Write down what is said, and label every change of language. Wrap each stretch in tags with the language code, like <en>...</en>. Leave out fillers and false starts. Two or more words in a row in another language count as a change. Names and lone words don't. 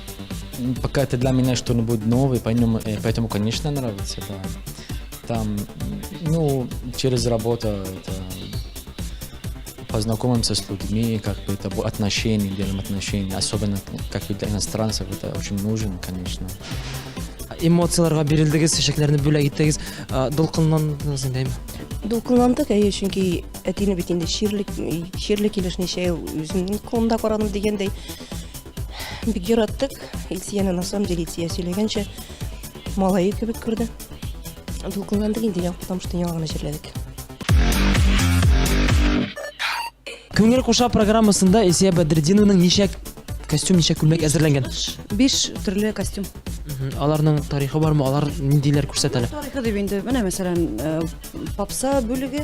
<ru>Пока это для меня что-нибудь новое, поэтому, конечно, нравится. Да. Там, через работу это познакомимся с людьми, как бы это отношения, делаем отношения, особенно как бы для иностранцев это очень нужно, конечно.</ru> <tt>Эмоцияларга берилдигиз, чәчәкләрне бүләк иттегез. Дулкынландыңыз индеме? Дулкынландык, чөнки әтине бит инде ширлек килеш ничә ел үземнең колымда карадым дигәндәй. Бик яраттык. Илсияне</tt> <ru>на самом деле</ru> <tt>Илсия сөйләгәнчә малае кебек күрде. Дулкынландык инде,</tt> <ru>потому что</ru> <tt>яңа гына җирләдек. Күңел куша программасында Илсия Бәдретдинованың ничә костюм, ничә күлмәк әзерләнгән? 5 төрле костюм. Аларның тарихы бармы? Алар ниндиләр күрсәтәләр? Тарихы дип инде, менә мәсәлән, попса бүлеге.</tt>